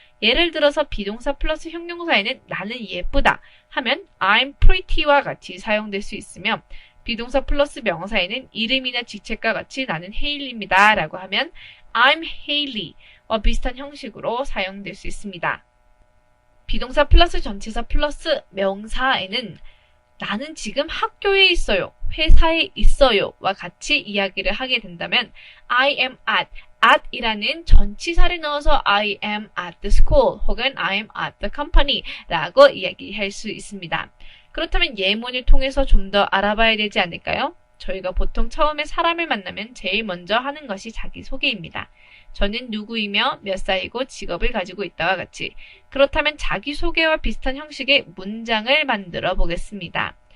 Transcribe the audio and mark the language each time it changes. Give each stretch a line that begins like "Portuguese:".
Korean: 예를 들어서 비동사 플러스 형용사에는 나는 예쁘다 하면
English: I'm pretty
Korean: 와 같이 사용될 수 있으며 비동사 플러스 명사에는 이름이나 직책과 같이 나는 헤일리입니다 라고 하면
English: I'm Hailey
Korean: 와 비슷한 형식으로 사용될 수 있습니다. 비동사 플러스 전치사 플러스 명사에는 나는 지금 학교에 있어요, 회사에 있어요 와 같이 이야기를 하게 된다면
English: I am at
Korean: at이라는 전치사를 넣어서
English: I am at the school
Korean: 혹은
English: I am at the company
Korean: 라고 이야기할 수 있습니다. 그렇다면 예문을 통해서 좀 더 알아봐야 되지 않을까요? 저희가 보통 처음에 사람을 만나면 제일 먼저 하는 것이 자기소개입니다. 저는 누구이며 몇 살이고 직업을 가지고 있다와 같이. 그렇다면 자기소개와 비슷한 형식의 문장을 만들어 보겠습니다.